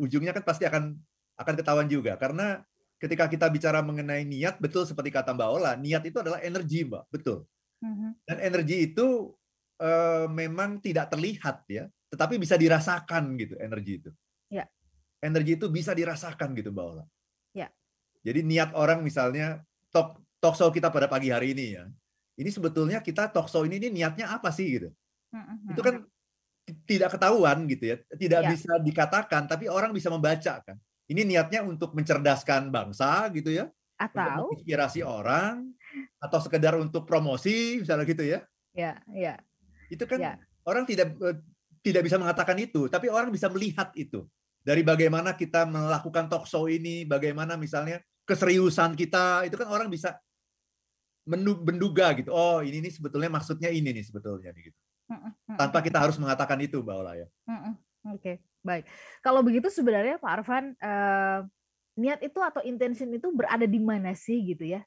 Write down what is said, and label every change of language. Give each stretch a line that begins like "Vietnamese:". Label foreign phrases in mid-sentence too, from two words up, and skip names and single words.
Indonesian: Ujungnya kan pasti akan ketahuan juga, karena ketika kita bicara mengenai niat, betul seperti kata Mbak Ola, niat itu adalah energi, Mbak, betul. Dan energi itu memang tidak terlihat ya, tetapi bisa dirasakan gitu energi itu. Ya. Energi itu bisa dirasakan gitu, Mbak Ola. Ya. Jadi niat orang misalnya
English: talk show
Indonesian: kita pada pagi hari ini ya. Ini sebetulnya kita
English: talk show
Indonesian: ini niatnya apa sih gitu. Itu kan tidak ketahuan gitu ya, tidak bisa dikatakan, tapi orang bisa membaca kan. Ini niatnya untuk mencerdaskan bangsa gitu ya, atau untuk menginspirasi orang, atau sekedar untuk promosi misalnya gitu ya. Ya. Itu kan orang tidak bisa mengatakan itu, tapi orang bisa melihat itu. Dari bagaimana kita melakukan
English: talk show
Indonesian: ini, bagaimana misalnya keseriusan kita, itu kan orang bisa menduga gitu. Oh, ini nih sebetulnya maksudnya ini nih sebetulnya gitu. Tanpa kita harus mengatakan itu, Mbak Ola ya. Oke, baik. Kalau begitu sebenarnya Pak Arfan, niat itu atau intention itu berada di mana sih gitu ya?